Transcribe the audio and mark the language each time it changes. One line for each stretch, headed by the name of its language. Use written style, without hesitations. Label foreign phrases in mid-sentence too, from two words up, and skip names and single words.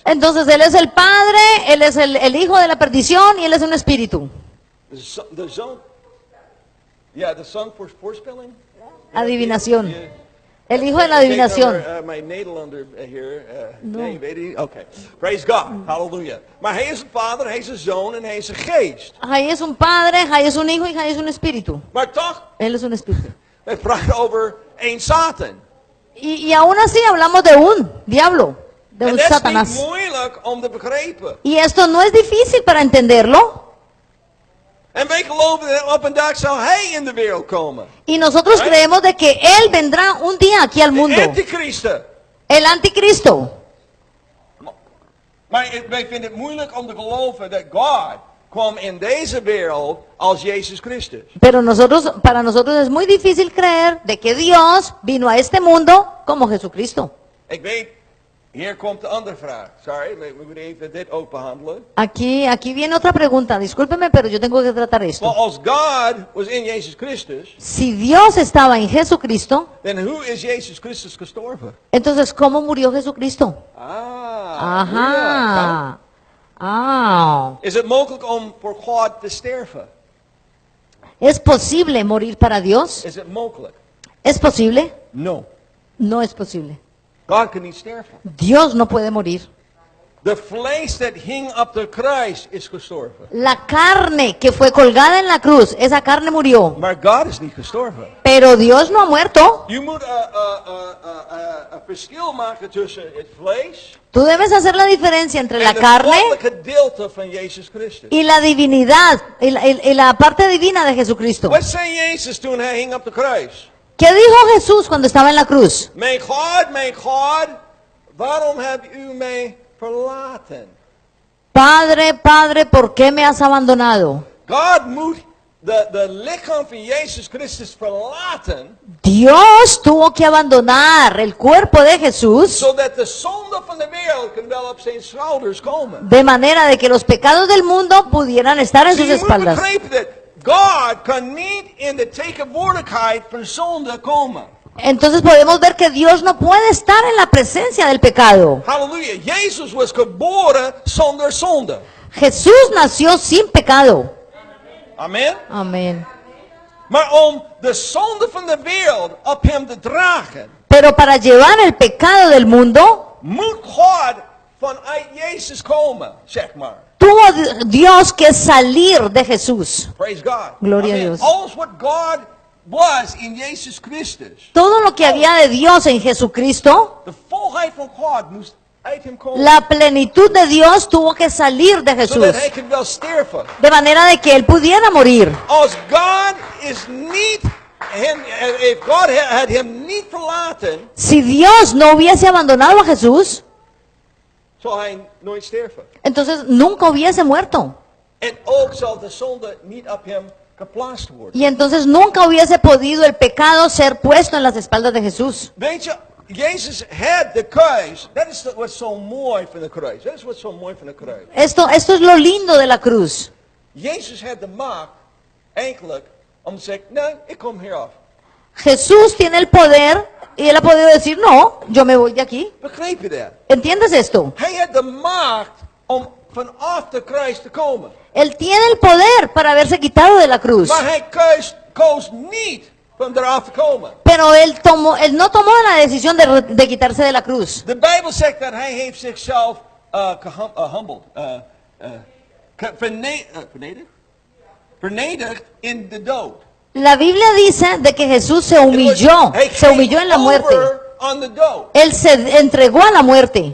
Spanish: Entonces él es el padre, él es el hijo de la perdición y él es un espíritu.
Dutch: De zoon, ja, de son voor voorspelling.
Spanish: Adivinación.
Dutch: Ja.
Spanish: El hijo de la adivinación.
Dutch: Mijn Nederlander hier.
Spanish: No.
Dutch: Nee, weet je? Oké.
English: Praise God.
Dutch: Hallelujah. Maar hij is een vader, hij is een zoon en hij is een geest.
Spanish: Ahí es un padre, ahí es un hijo y ahí es un espíritu.
Dutch: Maar toch,
Spanish: Él es un espíritu.
Dutch: wij praten over één Satan.
Spanish: Y aún así hablamos de un diablo, de
Dutch: En
Spanish: un
Dutch: dat is niet
Spanish: Satanás.
Dutch: moeilijk om te begrijpen.
Spanish: Y esto no es difícil para entenderlo.
Dutch: En wij geloven dat op een dag zal hij in de wereld komen.
Spanish: Y nosotros creemos de que Él vendrá un día aquí al
Dutch: De
Spanish: mundo.
Dutch: antichristen.
Spanish: El anticristo.
Dutch: Maar wij vinden het moeilijk om te geloven dat God kwam in deze wereld als Jezus Christus.
Spanish: Pero para nosotros es muy difícil creer de que Dios vino a este mundo como Jesucristo.
Dutch: Ik weet, Hier komt de andere vraag. Sorry, we moeten even dit ook behandelen.
Spanish: Aquí viene otra pregunta. Discúlpeme, pero yo tengo que tratar esto.
English: Well,
Dutch: als God was in Jezus Christus,
Spanish: Si Dios estaba en Jesucristo,
English: then who is Jezus Christus gestorven?
Spanish: entonces ¿cómo murió Jesucristo? Ah, Ajá. Ah.
Dutch: is het mogelijk om voor God te sterven?
Spanish: ¿Es posible morir para Dios?
Dutch: Is het mogelijk?
Spanish: ¿Es posible? No. No es posible.
Dutch: God kan niet sterven.
Spanish: Dios no puede morir.
Dutch: De vlees that hing op de kruis is gestorven.
Spanish: La carne que fue colgada en la cruz, esa carne murió.
Dutch: Maar God is niet gestorven.
Spanish: Pero Dios no ha muerto.
Dutch: Je moet een verschil maken tussen het vlees
Spanish: Tú debes hacer la diferencia entre la
Dutch: en het
Spanish: carne
Dutch: goddelijke gedeelte van Jezus Christus.
Spanish: y la divinidad, y la parte divina de Jesucristo.
Dutch: Wat zei Jezus toen hij hing op de kruis?
Spanish: ¿Qué dijo Jesús cuando estaba en la cruz?
Dutch: Mijn God, waarom hebt u mij verlaten?
Spanish: Padre, Padre, ¿por qué me has abandonado?
Dutch: God moet de lichaam van Jezus Christus verlaten,
Spanish: Dios tuvo que abandonar el cuerpo de Jesús
Dutch: zodat de zonde van de wereld kan wel op zijn schouders komen.
Spanish: de manera de que los pecados del mundo pudieran estar en
Dutch: Zie,
Spanish: sus
Dutch: je moet
Spanish: espaldas.
Dutch: begrijpen dat God kan niet in de tegenwoordigheid van zonde komen.
Spanish: Entonces podemos ver que Dios no puede estar en la presencia del pecado.
Dutch: Halleluja. Jezus was geboren zonder zonde.
Spanish: Jesús nació sin pecado.
Dutch: Amen.
Spanish: Amén.
Dutch: Maar om de zonde van de wereld op hem te dragen,
Spanish: Pero para llevar el pecado del mundo,
Dutch: moet God vanuit Jezus komen, zeg maar.
Spanish: tuvo Dios que salir de Jesús.
English: Praise God.
Spanish: Gloria a
Dutch: Amen.
Spanish: Dios.
Dutch: Alles wat God was in Jezus Christus,
Spanish: Todo lo que había de Dios en Jesucristo,
Dutch: de volheid van God moest uit hem komen.
Spanish: la plenitud de Dios tuvo que salir de Jesús.
Dutch: Zodat hij kan wel sterven.
Spanish: De manera de que Él pudiera morir.
Dutch: Als God is niet, if God had hem niet verlaten,
Spanish: Si Dios no hubiese abandonado a Jesús,
Dutch: zal hij nooit sterven.
Spanish: entonces nunca hubiese muerto.
Dutch: En ook zal de zonde niet op hem geplaatst worden.
Spanish: Y entonces nunca hubiese podido el pecado ser puesto en las espaldas de Jesús.
Dutch: Weet je, Jezus had de kruis. Dat is wat zo mooi van de kruis. Dat is wat zo mooi van de kruis.
Spanish: Esto es lo lindo de la cruz.
Dutch: Jezus had de macht, eigenlijk, om te zeggen, nee, ik kom hier af.
Spanish: Jesús tiene el poder y Él ha podido decir, no, yo me voy de aquí.
Dutch: Begrijp je dat?
Spanish: ¿Entiendes esto?
Dutch: Hij had de macht om vanaf de kruis te komen.
Spanish: Él tiene el poder para haberse quitado de la cruz.
Dutch: Maar hij koos niet van eraf te komen.
Spanish: Pero él no tomó la decisión de quitarse de la cruz.
Dutch: De Bijbel zegt dat hij heeft zichzelf humbled, vernederd in de dood.
Spanish: La Biblia dice de que Jesús se humilló en la muerte.
English: On the dood.
Spanish: Él se entregó a la muerte.